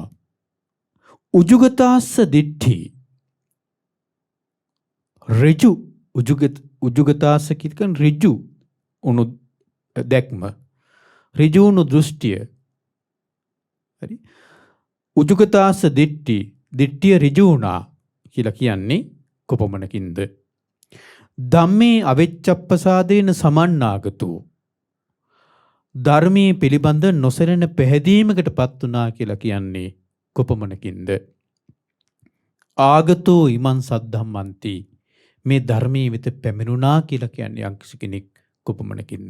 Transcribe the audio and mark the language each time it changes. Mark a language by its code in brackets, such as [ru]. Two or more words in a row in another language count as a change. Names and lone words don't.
[pi] උජුගතාස්ස දිට්ඨි [si] ඍජු උජුගතාස්ස කියන ඍජු උණු දැක්ම ඍජු උණු දෘෂ්ටිය. හරි. උජුගතාස්ස දිට්ඨිය ඍජු වුණා කියලා කියන්නේ කොපමණකින්ද? [pi] ධම්මේ අවෙච්ඡප්පසාදේන සමන්නාගතෝ [si] ධර්මයේ පිළිබඳ නොසැලෙන පැහැදීමකටපත් වුණා කියලා කියන්නේ කොපමණකින්ද? [pi] ආගතෝ ඉමන් සද්ධම්මන්ති [si] මේ ධර්මයේ වෙත පැමිණුණා කියලා කියන්නේ යම්කිසි කෙනෙක් කොපමණකින්ද?